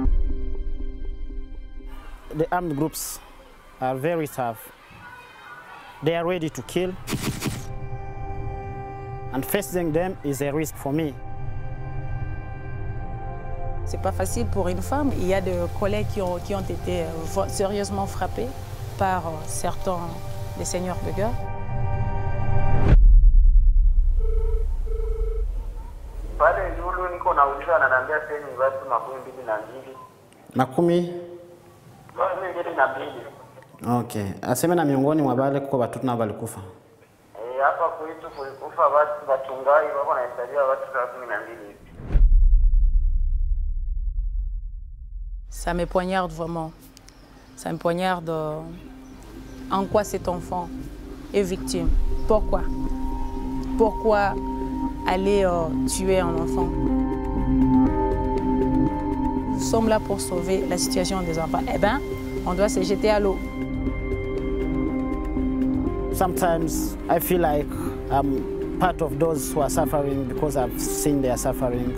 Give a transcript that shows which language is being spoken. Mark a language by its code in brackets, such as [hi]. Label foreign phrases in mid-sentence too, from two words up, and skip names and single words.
[en] The armed groups are very tough. They are ready to kill, and facing them is a risk for me. [fr] C'est pas facile pour une femme. Il y a des collègues qui ont été sérieusement frappés par certains des seigneurs de guerre. [sw] Makumi? Okay. Aseme na miongoni mwa wale kuko watoto na walikufa. Hapa kwetu kulikufa watu wachungaji wako nahesabiwa watu 12. [fr] Ça me poignarde vraiment. Ça me poignarde en quoi cet enfant est victime. Pourquoi? Pourquoi aller tuer un enfant? Nous sommes là pour sauver la situation des enfants. Eh bien, on doit se jeter à l'eau. [en] Sometimes I feel like I'm part of those who are suffering because I've seen their suffering.